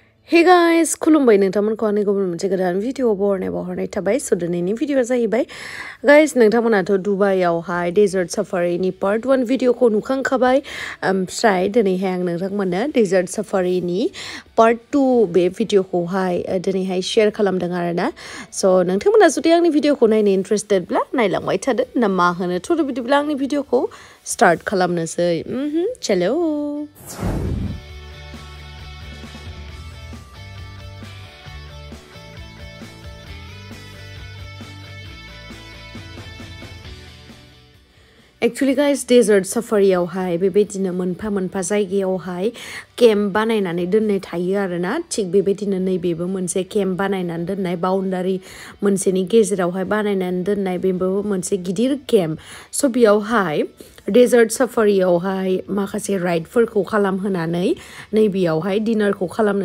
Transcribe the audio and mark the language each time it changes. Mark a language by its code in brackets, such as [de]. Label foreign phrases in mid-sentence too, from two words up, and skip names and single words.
[en] Hey guys, [brx] Khulumbai nोंथांमोनखौ आंनि गुबुन मोनसे गोदान भिडिअ बहरनाय थाबाय सो दिनैनि भिडिअआ जाहैबाय गाइस नोंथांमोनाथ' दुबाइयावहाय [en] desert safariनि part 1 [brx] भिडिअखौ नुखांखाबाय ओमफ्राय दिनैहाय आं नोंथांमोननो [en] desert safariनि part 2 [brx] बे भिडिअखौहाय दिनैहाय शेयार खालामदों आरोना सो नोंथांमोना जुदि आंनि भिडिअखौ नायनो इन्ट्रेस्टेडब्ला नायलांबाय थादो ना मा होनो थ' बिदिब्ला आंनि भिडिअखौ स्टार्ट खालामनोसै चलो [en] Actually guys desert safari [brx] आवहाय बेबायदिनो मोनफा जायगायावहाय केम्प बानायनानै दोननाय थायो आरोना थिग बेबायदिनो नैबेबो मोनसे केम्प बानायनानै दोननाय बाउन्डारि मोनसेनि गेजेरावहाय बानायनानै दोननाय बेबो मोनसे गिदिर केम्प सो बेयावहाय [en] desert safariआवहाय [brx] माखासे राइडफोरखौ खालामहोनानै नैबेयावहाय डिनारखौ खालामनो